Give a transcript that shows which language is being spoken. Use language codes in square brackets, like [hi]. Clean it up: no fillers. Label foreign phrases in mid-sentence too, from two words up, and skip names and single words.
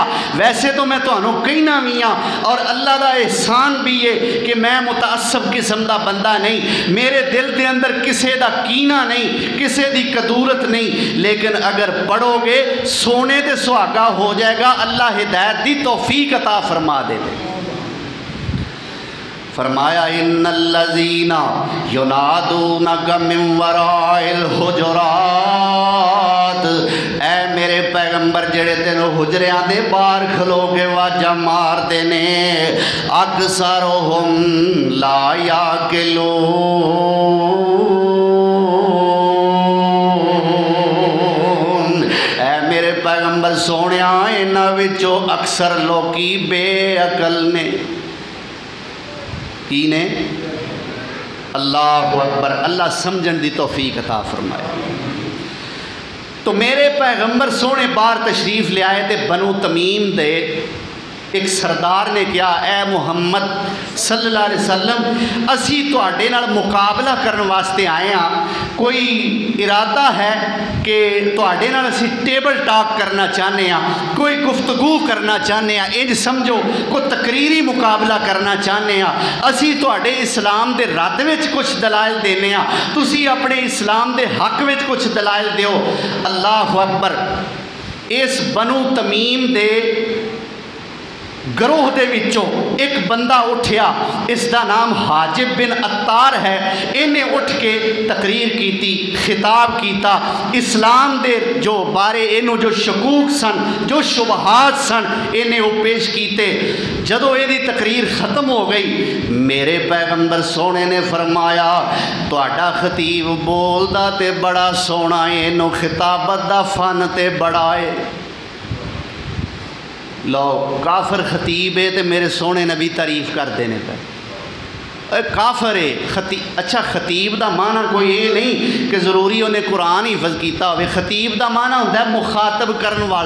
[pa] ویسے تو میں تانوں کہنا بھی ہاں، اور اللہ دا احسان بھی ہے کہ میں متعصب قسم دا بندہ نہیں، میرے دل دے اندر کسے دا کینہ نہیں، کسے دی کدورت نہیں، لیکن اگر پڑھو گے سونے تے سہاگا ہو جائے گا، اللہ ہدایت دی توفیق عطا فرما دے دے۔ [ar] فرمایا ان الذین ینادونک من وراء الحجرات، [pa] اے میرے پیغمبر جڑے تینوں حجریاں دے باہر کھلو کے واجہ مار دینے، [ar] اکثرہم لا یعقلون۔ [pa] اے میرے پیغمبر سونیا انہاں وچوں اکثر لوکی بے عقل نے، کی نے؟ اللہ اکبر، اللہ سمجھن دی توفیق عطا فرمائے۔ تو میرے پیغمبر سونے بار تشریف لے آئے تھے، بنو تمیم دے ایک سردار نے کیا، اے محمد [ar] صلی اللہ علیہ وسلم، [pa] اسی تواڈے نال مقابلہ کرن واسطے آئے ہاں، کوئی ارادہ ہے کہ تواڈے نال اسی [en] table talk [pa] کرنا چاہنے ہاں، کوئی گفتگو کرنا چاہنے ہاں، انج سمجھو کوئی تقریری مقابلہ کرنا چاہنے ہاں، اسی تواڈے اسلام دے رد وچ کچھ دلائل دینے ہاں، تسی اپنے اسلام دے حق وچ کچھ دلائل دیو۔ [ar] اللہ اکبر۔ [pa] اس بنو تمیم دے گروہ دے وچوں ایک بندہ اٹھیا، اس دا نام حاجب بن عطار ہے، انہیں اٹھ کے تقریر کیتی، خطاب کیتا، اسلام دے جو بارے انہوں جو شکوک سن، جو شبہات سن، انہیں وہ پیش کیتے۔ جدو یہ تقریر ختم ہو گئی، میرے پیغمبر سونے نے فرمایا تہاڈا خطیب بولدا تے بڑا سونا ہے، انہوں خطابت دا فن تے بڑا ہے۔ لو کافر خطیب ہے تے میرے سونے نبی تعریف کر دینے پہ، کافر ہے اچھا خطیب دا معنی کوئی یہ نہیں کہ ضروری انہیں قرآن ہی حفظ کیتا ہوئے، خطیب دا معنی ہوتا ہے مخاطب کرن والا۔